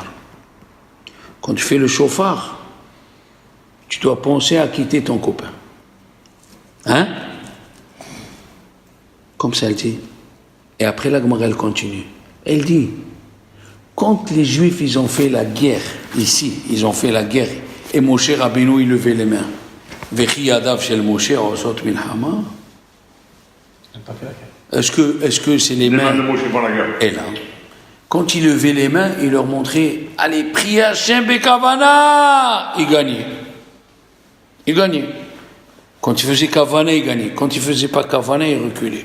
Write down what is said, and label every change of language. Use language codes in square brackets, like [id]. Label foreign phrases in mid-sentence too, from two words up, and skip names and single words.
[fr] Quand tu fais le Shofar, tu dois penser à quitter ton copain. Hein? Comme ça elle dit. Et après la Gemara elle continue. Elle dit, quand les Juifs ils ont fait la guerre, ici, ils ont fait la guerre, et Moshe Rabbeinu il levait les mains. [he] וכי ידיו של משה עושות מלחמה. [fr] Elle n'a pas fait la guerre. Est-ce que c'est les les mains de mains? Moshe pour la guerre. Et là, quand il levait les mains, il leur montrait, allez, priez Hachem Bekavana. Il gagnait. Il gagnait. Quand il faisait Kavana, il gagnait. Quand il faisait pas Kavana, il reculait.